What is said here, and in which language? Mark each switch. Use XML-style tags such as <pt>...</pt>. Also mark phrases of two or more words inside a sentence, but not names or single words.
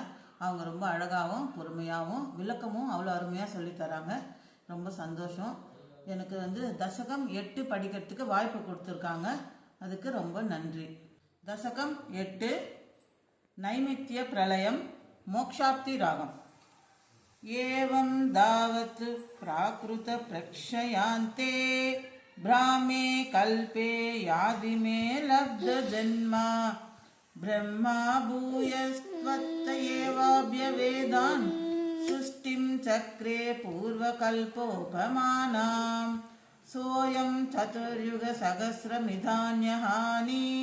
<ta>அவங்க ரொம்ப அழகாகவும் பொறுமையாகவும் விளக்கமும் அவ்வளோ அருமையாக சொல்லித்தராங்க. ரொம்ப சந்தோஷம். எனக்கு தசகம் 8 படிக்கிறதுக்கு வாய்ப்பு கொடுத்துருக்காங்க. அதுக்கு ரொம்ப நன்றி. தசகம் 8 நைமித்திய பிரளயம் மோக்ஷாப்தி ராகம்.</ta> <sa>एवं दावत् प्राकृत प्रक्षयान्ते ब्राह्मे कल्पे यादिमे लब्ध जन्मा ब्रह्मा भूयस्त्वत्त एवाभ्यवेदान् सृष्टिं चक्रे पूर्वकल्पोपमानां सोऽयं चतुर्युग सहस्रमिधान्यहानि</sa>